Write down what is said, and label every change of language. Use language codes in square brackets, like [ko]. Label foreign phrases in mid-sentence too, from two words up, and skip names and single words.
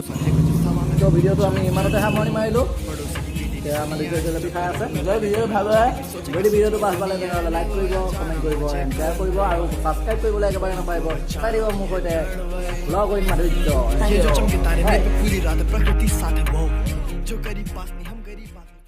[as] তো ভিডিঅ'টো আমি ইমানতে সামৰণি মাৰিলোঁ। এতিয়া আমাৰ জলপি খাই আছে। যদি ভিডিঅ'টো ভাল হয়, যদি ভিডিঅ'টো ভাল পালে তেনেহ'লে লাইক কৰিব, কমেণ্ট কৰিব, শ্বেয়াৰ কৰিব আৰু ছাবস্ক্ৰাইব কৰিবলৈ একেবাৰে নাপাৰিব। চাই দিব মোৰ সৈতে লগ ইন মাধুৰ্য। [hi] ये जो चमके तारे मेरे पे पूरी रात प्रकृति साथ है वो जो गरीब पास नहीं हम गरीब